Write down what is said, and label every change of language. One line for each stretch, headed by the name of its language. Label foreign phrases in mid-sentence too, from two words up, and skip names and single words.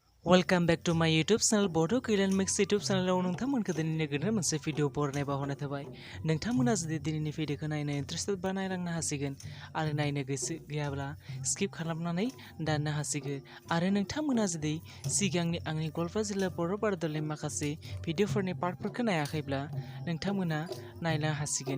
English: Welcome back to my
Bodo: YouTube channel Bodo Kalyanmix YouTube channel नोंथांमोनखौ दिनैनि गोदान मोनसे भिडिअ बरायनाय बावहरनाय थाबाय। नोंथांमोना जुदि दिनैनि भिडिअखौ नायनो इन्टारेस्टेड बा नायलांनो हासिगोन आरो नायनो गोसो गैयाब्ला स्किप खालामनानै दाननो हासिगोन आरो नोंथांमोना जुदि सिगांनि आंनि गवालपारा जिल्ला बर'बारदलनि माखासे भिडिअफोरनि पार्टफोरखौ नायाखैब्ला नोंथांमोना नायनो हासिगोन।